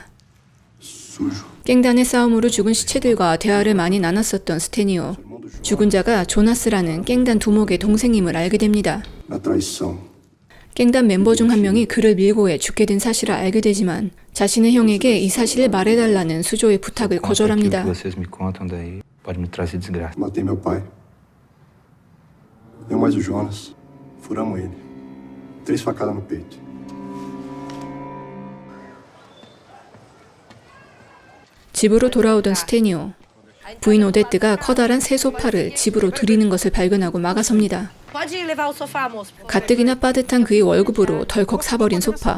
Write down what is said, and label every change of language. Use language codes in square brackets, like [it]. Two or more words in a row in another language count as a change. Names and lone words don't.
[ko] 깽단의 싸움으로 죽은 시체들과 대화를 많이 나눴었던 스테니오. 죽은 자가 조나스라는 깽단 두목의 동생임을 알게 됩니다. 깽단 멤버 중 한 명이 그를 밀고 해 죽게 된 사실을 알게 되지만 자신의 형에게 이 사실을 말해달라는 수조의 부탁을 거절합니다. [pt] Matei meu pai. Eu mais o Jonas. Furamos ele. 3 facadas no peito. [ko] 집으로 돌아오던 스테니오. 부인 오데트가 커다란 새 소파를 집으로 들이는 것을 발견하고 막아섭니다. 가뜩이나 빠듯한 그의 월급으로 덜컥 사버린 소파.